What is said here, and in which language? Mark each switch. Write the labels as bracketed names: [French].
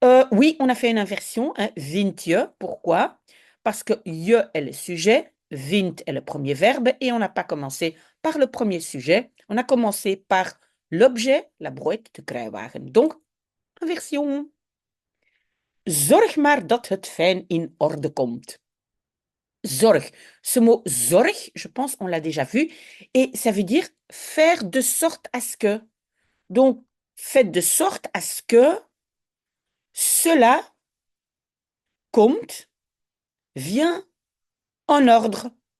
[French] Oui, on a fait une inversion, hein, [Dutch] vind je. [French] Pourquoi? Parce que je est le sujet, vind est le premier verbe, et on n'a pas commencé par le premier sujet, on a commencé par l'objet, la brouette [Dutch] de kruiwagen. [French] Donc, inversion. [Dutch] Zorg maar dat het fijn in orde komt. Zorg. [French] Ce mot zorg, je pense, on l'a déjà vu, et ça veut dire faire de sorte à ce que. Donc, faites de sorte à ce que cela komt, vient en ordre.